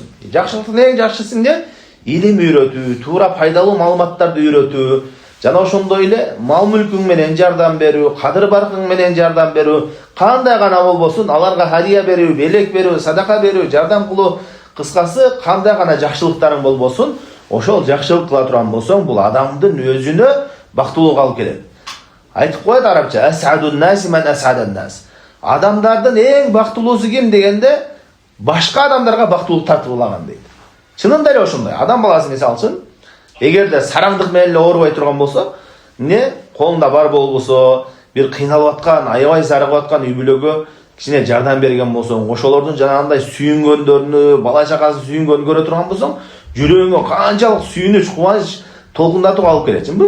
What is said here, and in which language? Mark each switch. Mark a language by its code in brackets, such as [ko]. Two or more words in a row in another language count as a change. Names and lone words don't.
[ky] Жакшылыктын эң жакшысы эмне? Илим үйрөтүү, туура пайдалуу маалыматтарды үйрөтүү, жана ошондой эле мал мүлкүң менен жардам берүү, кадыр баркың менен жардам берүү, кандай гана болбосун, аларга хадия берүү, белек берүү, садака берүү, жардам кылуу, кыскасы кандай гана жакшылыктарың болбосун, ошол жакшылык кыла турган болсоң, бул адамдын өзүнө бактылууга алып келет. Айтып коет арабча: [ar] "أسعد الناس من أسعد الناس." [ky] Адамдардын эң бактылуусу ким дегенде, башка адамдарга бактылык тартуулаган дейт. Чынында эле ошондой. Адам баласы мисалы үчүн, эгерде сараңдык менен эле оорубай турган болсо, эмне колунда бар болбосо, бир кыйналып аткан, аябай зарыгып аткан үй бүлөгө кичине жардам берген болсоң, ошолордун жанагындай сүйүнгөндөрүнү, бала чакасын сүйүнгөнүн көрө турган болсоң, жүрөгүңө канчалык сүйүнүч, кубаныч толкундатып алып келетсиңби?